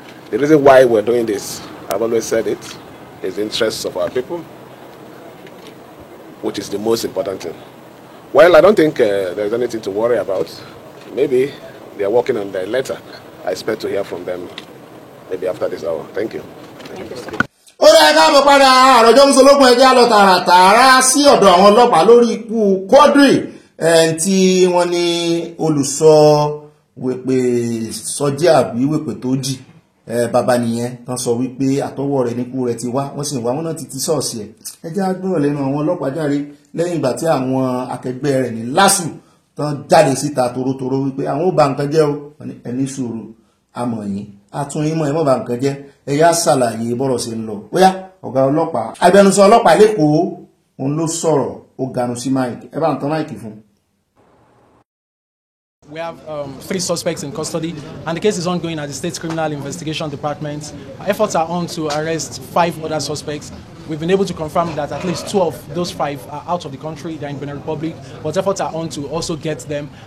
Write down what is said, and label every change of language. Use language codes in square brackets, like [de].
[en] The reason why we're doing this, I've always said it, is the interests of our people, which is the most important thing. Well, I don't think there's anything to worry about. Maybe they are working on their letter. I expect to hear from them maybe after this hour. Thank you. [yo] Ó dá káàbọ̀ padà àròjọ Mùsùlùmí ẹjẹ́ lọ tààràtààrà sí ọ̀dọ̀ àwọn ọlọ́pàá lórí ikú Quadri tí wọ́n ní olùsọ wèpè sọjí àbí wèpè tó jì bàbá nìyẹn tán sọ wípé àtọwọ́ rẹ̀ níkú rẹ̀ ti wá wọ́n sì wá wọ́n náà ti ṣọ́ọ̀ṣì ẹ̀ ẹjẹ́ agbọ́rọ̀ lẹ́nu àwọn ọlọ́pàá járe lẹ́yìn ìgbà tí àwọn akẹgbẹ́ rẹ̀ ní LASU tán jáde síta torótoró wípé àwọn ò bà nǹkan jẹ́ o ẹni sùúrù àmọ̀ yín àtúnyìn mọ́ ẹ mọ́ bà nǹkan jẹ́ ẹ̀yà ṣàlàyé bọ́rọ̀ ṣe ń lọ bóyá ọ̀gá ọlọ́pàá agbẹnusọ ọlọ́pàá lẹ́kọ̀ọ́ òun ló sọ̀rọ̀ ó ganu sí máìkì ẹ bá ń tan máìkì fún. [en] We have 3 suspects in custody, and the case is ongoing at the State Criminal Investigation Department. Efforts are on to arrest 5 other suspects. We've been able to confirm that at least 2 of those 5 are out of the country, they're in Benin Republic, but efforts are on to also get them.